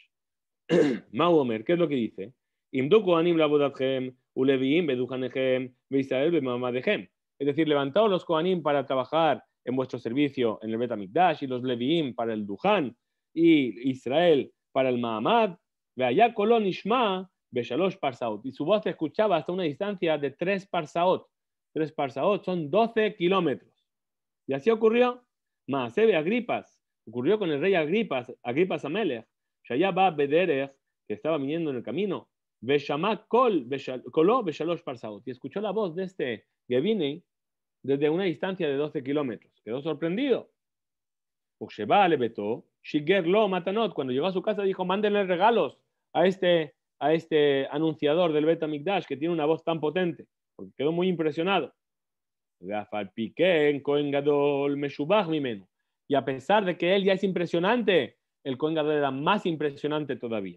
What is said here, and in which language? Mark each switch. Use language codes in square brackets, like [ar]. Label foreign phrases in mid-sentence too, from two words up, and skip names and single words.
[es] Mauomer, ¿qué es lo que dice? Es decir, levantaos los Kohanim para trabajar en vuestro servicio en el Bet HaMikdash y los Leviim para el Duhan y Israel para el Mahamad. [he] Veaya kolon ishma beshalosh parsaot. [es] Y su voz se escuchaba hasta una distancia de 3 parsaot. 3 parsaot son 12 kilómetros. Y así ocurrió. [he] Maasebe Agripas. [es] Ocurrió con el rey [he] Agripas Amelech. Shaya ba Bederech, [es] que estaba viniendo en el camino. [he] Beshamá koló beshalosh parsaot. [es] Y escuchó la voz de este Gevini desde una distancia de 12 kilómetros. Quedó sorprendido. [he] Usheba le betó, shiger lo matanot. [es] Cuando llegó a su casa dijo, mándenle regalos a este anunciador del Bet HaMikdash que tiene una voz tan potente. Porque quedó muy impresionado. Y a pesar de que él ya es impresionante, el Kohen Gadol era más impresionante todavía.